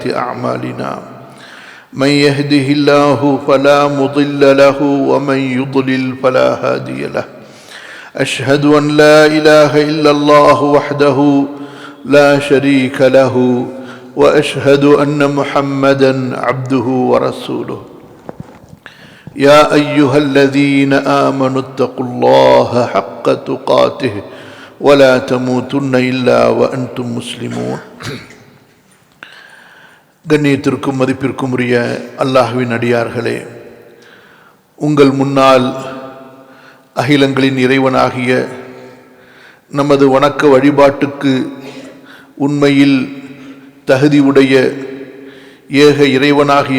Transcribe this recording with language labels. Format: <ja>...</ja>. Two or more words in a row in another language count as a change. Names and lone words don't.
<ar>أعمالنا من يهده الله فلا مضل له ومن يضلل فلا هادي له أشهد أن لا إله إلا الله وحده لا شريك له وأشهد أن محمدا عبده ورسوله يا أيها الذين آمنوا اتقوا الله حق تقاته ولا تموتن إلا وأنتم مسلمون.</ar> <ta>கண்ணியத்திற்கும் மதிப்பிற்கும் உரிய அல்லாஹ்வின் அடியார்களே, உங்கள் முன்னால் அகிலங்களின் இறைவனாகிய நமது வணக்க வழிபாட்டுக்கு உண்மையில் தகுதியுடைய ஏக இறைவனாகிய</ta>